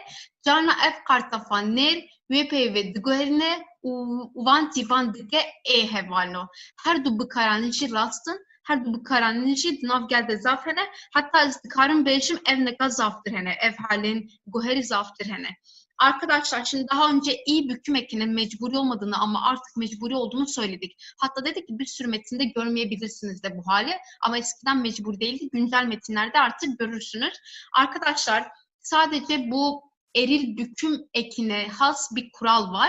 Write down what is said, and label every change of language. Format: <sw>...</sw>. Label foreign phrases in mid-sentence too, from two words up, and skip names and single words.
<ku>Carna ev qartefa nêr wê peyvê diguherîne û van tîvan dike ê hevalino. Her du bikaranîn jî rastin, her du bikaranîn jî di nav gel de zaf hene. Hatta ez dikarim bêjim ev neka zaftir hene. Ev halên guherî zaftir hene.</ku> <tr>Arkadaşlar şimdi daha önce i büküm ekinin mecburi olmadığını ama artık mecburi olduğunu söyledik. Hatta dedik ki bir sürü metinde görmeyebilirsiniz de bu hali. Ama eskiden mecbur değildi. Güncel metinlerde artık görürsünüz. Arkadaşlar sadece bu eril büküm ekine has bir kural var.</tr>